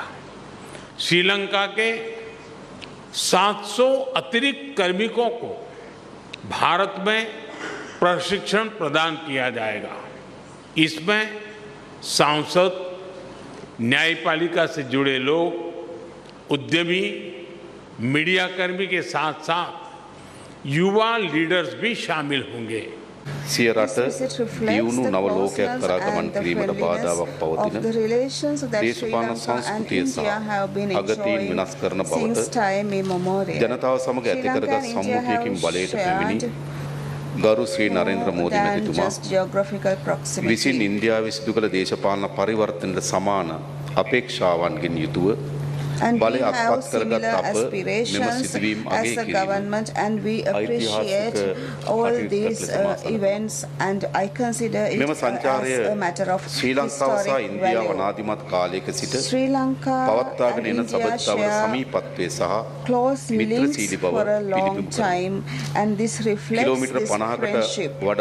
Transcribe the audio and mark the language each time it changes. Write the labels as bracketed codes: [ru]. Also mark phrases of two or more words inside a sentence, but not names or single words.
[hi] श्रीलंका के 700 अतिरिक्त कार्मिकों को भारत में प्रशिक्षण प्रदान किया जाएगा। इसमें सांसद, न्यायपालिका से जुड़े लोग, उद्यमी, मीडिया कर्मी के साथ साथ युवा लीडर्स भी शामिल होंगे। [si] සිය රට දියුණු නව ලෝකයක් කරා ගමන් කිරීමට බාධාවක් පවතින දේශපාලන සංස්කෘතිය සහ අගතීන් විනාශ කරන බවට ජනතාව සමග ඇති කරගත් සම්මුතියකින් බලයට පැමිණි ගරු ශ්‍රී නරේන්ද්‍ර මෝදි මැතිතුමා විසින් ඉන්දියාවේ සිදු කළ දේශපාලන පරිවර්තනයට සමාන අපේක්ෂාවන්ගෙන් යුතුව And [en] we have similar aspirations as a government, and we appreciate all these events, and I consider it as a matter of historic value. Sri Lanka and India share close links for a long time, and this reflects this friendship.